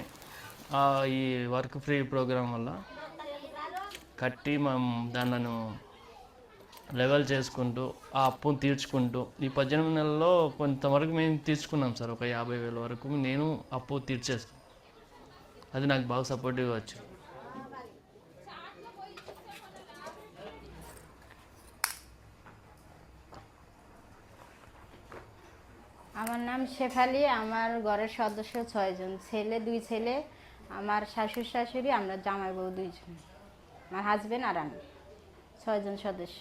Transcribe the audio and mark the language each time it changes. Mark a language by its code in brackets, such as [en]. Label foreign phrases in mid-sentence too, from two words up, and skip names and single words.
[te] ఈ [en] work free program [te] వల్ల కట్టి మనం దాన్ని లెవెల్ చేసుకుంటూ ఆ అప్పును తీర్చుకుంటూ ఈ 18 నెలల్లో కొంతవరకు మేము తీర్చుకున్నాం సార్. ఒక 50,000 వరకు నేను అప్పు తీర్చేస్తాను. అది నాకు బాగా సపోర్టివ్గా వచ్చింది. [bn] আমার নাম শেফালি। আমার ঘরের সদস্য 6 জন, ছেলে 2 ছেলে, আমার শাশুড় শাশুড়ি, আমরা জামাই বউ 2 জন, আমার হাজবেন্ড আর আমি, 6 জন সদস্য।